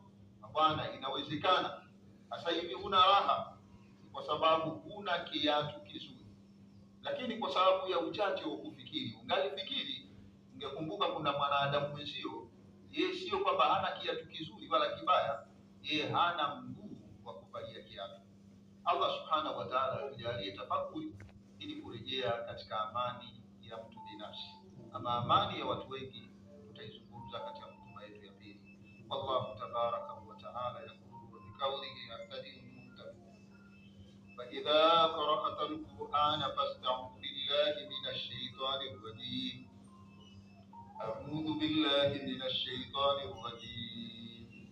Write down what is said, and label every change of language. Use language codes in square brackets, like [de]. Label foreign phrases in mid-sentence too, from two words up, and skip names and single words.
[sw] Bwana, inawezekana sasa hivi huna raha kwa sababu huna kiatu kizuri, lakini kwa sababu ya uchache wa kufikiri, ungalifikiri, ungekumbuka kuna mwanadamu mwenzio, yeye sio kwamba hana kiatu kizuri wala kibaya, yeye hana mguu wa kuvalia kiatu. Allah [ar] سبحانه وتعالى [sw] atujalie tafakuri ili kurejea katika amani ya mtu binafsi. Ama amani ya watu wengi tutaizungumza katika hotuba yetu ya pili. [ar] والله تبارك وتعالى يقول بقوله يهتدي فإذا قرأت القرآن فاستعذ بالله من الشيطان الرجيم. أعوذ بالله من الشيطان الرجيم.